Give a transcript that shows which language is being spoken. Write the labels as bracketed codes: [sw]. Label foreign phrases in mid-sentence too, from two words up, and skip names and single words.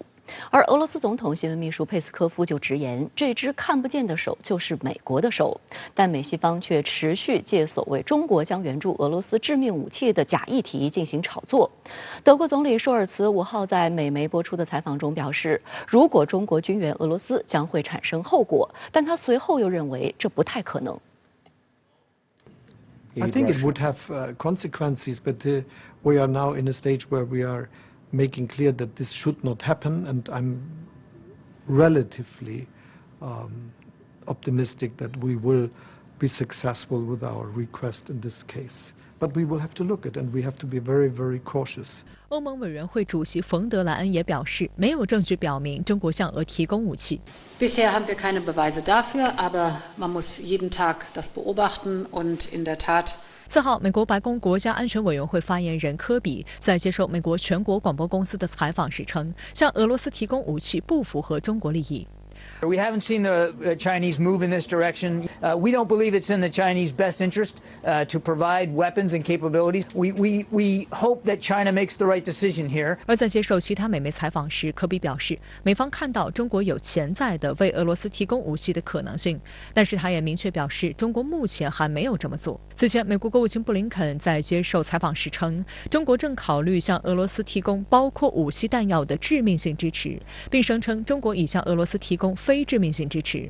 [zh] 而俄罗斯总统新闻秘书佩斯科夫就直言，这只看不见的手就是美国的手，但美西方却持续借所谓中国将援助俄罗斯致命武器的假议题进行炒作。德国总理舒尔茨5号在美媒播出的采访中表示，如果中国军援俄罗斯将会产生后果，但他随后又认为这不太可能。 [en] I think it would have consequences, but we are now in a stage where we are making clear that this should not happen, and I'm relatively optimistic that we will be successful with our request in this case. But we will have to look at it, and we have to be very, very cautious. [zh] 欧盟委员会主席冯德莱恩也表示，没有证据表明中国向俄提供武器。 [de] Bisher haben wir keine Beweise dafür, aber man muss jeden Tag das beobachten und in der Tat. [zh] 4 号，美国白宫国家安全委员会发言人科比在接受美国全国广播公司的采访时称，向俄罗斯提供武器不符合中国利益。 [en] We haven't seen the Chinese move in this direction. We don't believe it's in the Chinese best interest to provide weapons and capabilities. We hope that China makes the right decision here. [zh] 而在接受其他美媒采访时，科比表示，美方看到中国有潜在的为俄罗斯提供武器的可能性，但是他也明确表示，中国目前还没有这么做。此前，美国国务卿布林肯在接受采访时称，中国正考虑向俄罗斯提供包括武器弹药的致命性支持，并声称中国已向俄罗斯提供非致命性支持。